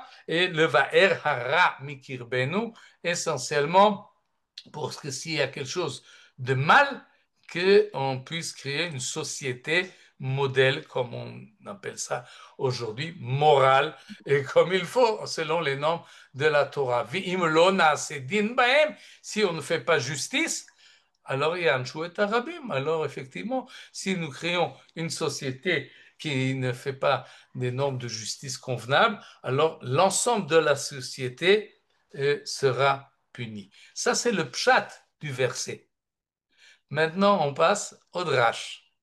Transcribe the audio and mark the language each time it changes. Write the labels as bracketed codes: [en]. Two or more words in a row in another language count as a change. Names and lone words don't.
[fr] Et le [he] ובער הרע מקרבנו, [fr] essentiellement, pour que s'il y a quelque chose de mal, qu'on puisse créer une société modèle, comme on appelle ça aujourd'hui, morale, et comme il faut, selon les normes de la Torah. [he] ואם לא נעשה דין בהם, [fr] si on ne fait pas justice, alors il y a un [he] עונש הרבים. [fr] Alors effectivement, si nous créons une société qui ne fait pas des normes de justice convenables, alors l'ensemble de la société sera puni. Ça, c'est le pshat du verset. Maintenant, on passe au drash.